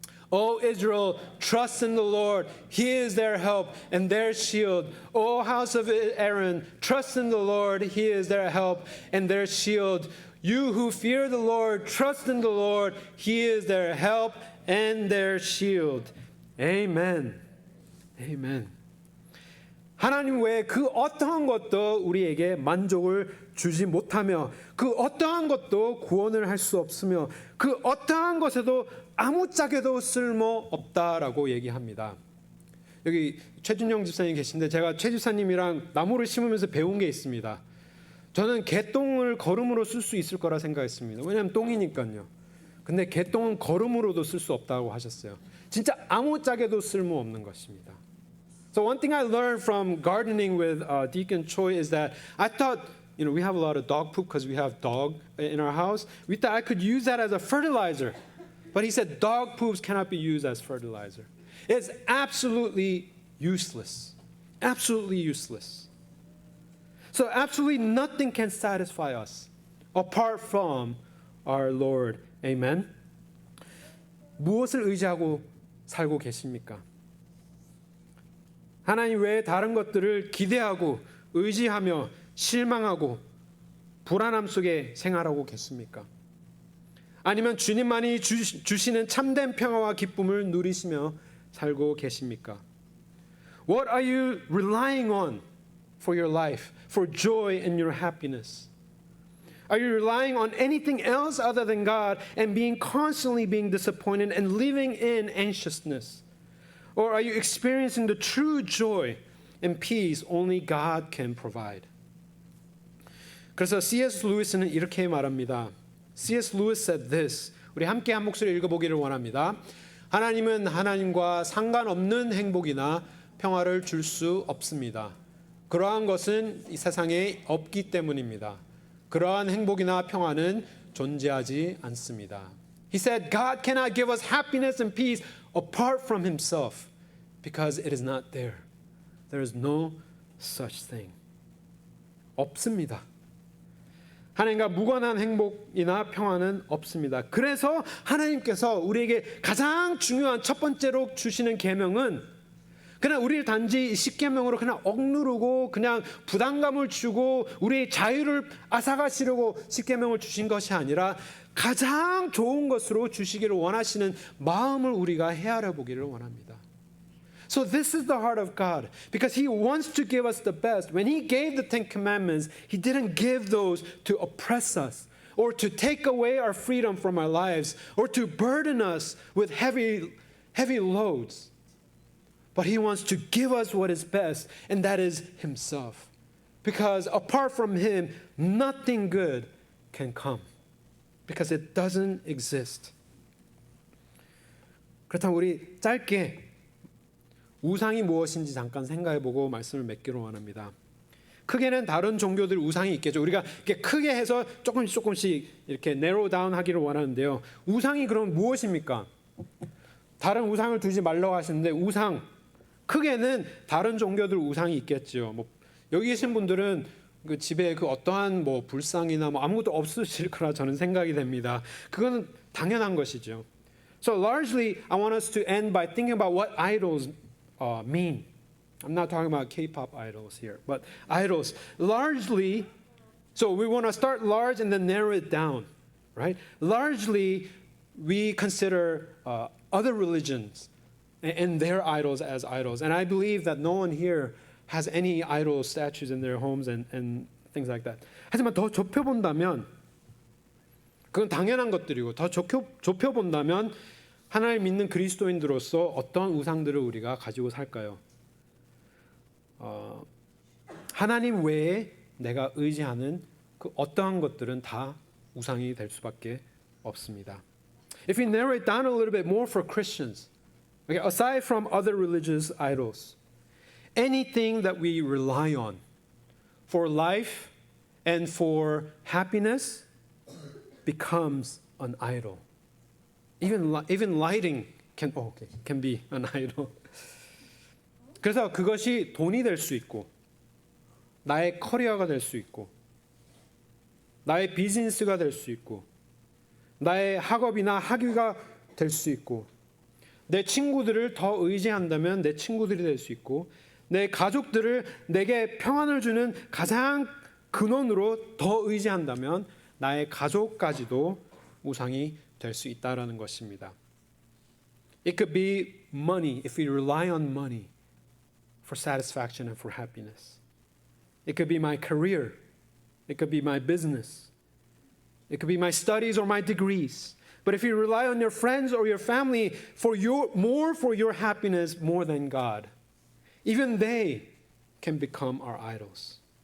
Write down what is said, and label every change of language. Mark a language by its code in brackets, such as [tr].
[en] O Israel, trust in the Lord. He is their help and their shield. O house of Aaron, trust in the Lord. He is their help and their shield. You who fear the Lord, trust in the Lord. He is their help and their shield. Amen. Amen. [ko] 하나님 외에 그 어떠한 것도 우리에게 만족을 주지 못하며 그 어떠한 것도 구원을 할 수 없으며 그 어떠한 것에도 아무짝에도 쓸모 없다라고 얘기합니다. 여기 최준영 집사님 계신데 제가 최 집사님이랑 나무를 심으면서 배운 게 있습니다. 저는 개똥을 거름으로 쓸 수 있을 거라 생각했습니다. 왜냐하면 똥이니까요. 근데 개똥은 거름으로도 쓸 수 없다고 하셨어요. 진짜 아무짝에도 쓸모 없는 것입니다. [en] So one thing I learned from gardening with Deacon Choi is that I thought, we have a lot of dog poop because we have dog in our house. We thought I could use that as a fertilizer. But he said dog poops cannot be used as fertilizer. It's absolutely useless. Absolutely useless. So absolutely nothing can satisfy us apart from our Lord. Amen. [ko] 무엇을 의지하고 살고 계십니까? 하나님 외에 다른 것들을 기대하고 의지하며 실망하고 불안함 속에 생활하고 계십니까? 아니면 주님만이 주시는 참된 평화와 기쁨을 누리시며 살고 계십니까? [en] What are you relying on for your life, for joy and your happiness? Are you relying on anything else other than God and constantly being disappointed and living in anxiousness? Or are you experiencing the true joy and peace only God can provide? [ko] 그래서 C.S. 루이스는 이렇게 말합니다. [en] C.S. Lewis said this. [ko] 우리 함께 한 목소리 읽어보기를 원합니다. 하나님은 하나님과 상관없는 행복이나 평화를 줄 수 없습니다. 그러한 것은 이 세상에 없기 때문입니다. 그러한 행복이나 평화는 존재하지 않습니다. [en] He said, God cannot give us happiness and peace apart from himself because it is not there. There is no such thing. [ko] 없습니다. 하나님과 무관한 행복이나 평화는 없습니다. 그래서 하나님께서 우리에게 가장 중요한 첫 번째로 주시는 계명은 그냥 우리를 단지 십계명으로 그냥 억누르고 그냥 부담감을 주고 우리의 자유를 앗아가시려고 십계명을 주신 것이 아니라 가장 좋은 것으로 주시기를 원하시는 마음을 우리가 헤아려 보기를 원합니다. [en] So this is the heart of God because He wants to give us the best. When He gave the Ten Commandments, He didn't give those to oppress us or to take away our freedom from our lives or to burden us with heavy loads. But He wants to give us what is best, and that is Himself. Because apart from Him, nothing good can come. Because it doesn't exist. [ko] 그렇다면 우리 짧게 우상이 무엇인지 잠깐 생각해보고 말씀을 맺기로 원합니다. 크게는 다른 종교들 우상이 있겠죠. 우리가 이렇게 크게 해서 조금씩 이렇게 [en] narrow down [ko] 하기를 원하는데요. 우상이 그럼 무엇입니까? 다른 우상을 두지 말라고 하시는데 우상 크게는 다른 종교들 우상이 있겠죠. 뭐 여기 계신 분들은 그 집에 그 어떠한 뭐 불상이나 뭐 아무것도 없으실 거라 저는 생각이 됩니다. 그거는 당연한 것이죠. [en] So largely, I want us to end by thinking about what idols mean. I'm not talking about K-pop idols here, but idols. Largely, so we want to start large and then narrow it down, right? Largely, we consider other religions and their idols as idols. And I believe that no one here has any idol statues in their homes and things like that. [ko] 하지만 더 좁혀본다면 그건 당연한 것들이고 더 좁혀본다면 하나님 믿는 그리스도인들로서 어떤 우상들을 우리가 가지고 살까요? 하나님 외에 내가 의지하는 그 어떠한 것들은 다 우상이 될 수밖에 없습니다. [en] If we narrow it down a little bit more for Christians, okay, aside from other religious idols, anything that we rely on for life and for happiness becomes an idol. Even lighting can be an idol. [ko] 그래서 그것이 돈이 될 수 있고 나의 커리어가 될 수 있고 나의 비즈니스가 될 수 있고 나의 학업이나 학위가 될 수 있고 내 친구들을 더 의지한다면 내 친구들이 될 수 있고 내 가족들을 내게 평안을 주는 가장 근원으로 더 의지한다면 나의 가족까지도 우상이 될 수 있다라는 것입니다. [en] It could be money if we rely on money for satisfaction and for happiness. It could be my career. It could be my business. It could be my studies or my degrees. But if you rely on your friends or your family for your happiness more than God, even they can become our idols.